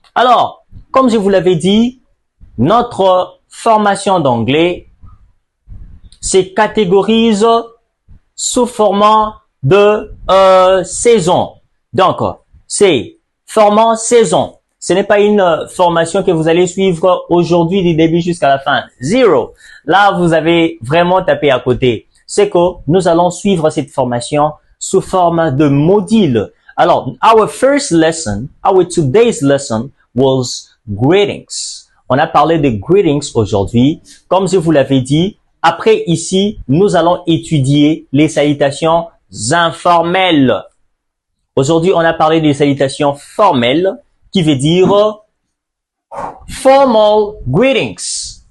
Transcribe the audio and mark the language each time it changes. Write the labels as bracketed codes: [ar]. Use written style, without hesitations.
[fr] Alors, comme je vous l'avais dit, notre formation d'anglais se catégorise sous format de saison. Donc, c'est format saison. Ce n'est pas une formation que vous allez suivre aujourd'hui du début jusqu'à la fin. Zero. Là, vous avez vraiment tapé à côté. C'est que nous allons suivre cette formation sous forme de module. [en] Alors, our today's lesson was greetings. [fr] On a parlé de greetings aujourd'hui. Comme je vous l'avais dit, après ici, nous allons étudier les salutations informelles. Aujourd'hui, on a parlé des salutations formelles qui veut dire [en] formal greetings.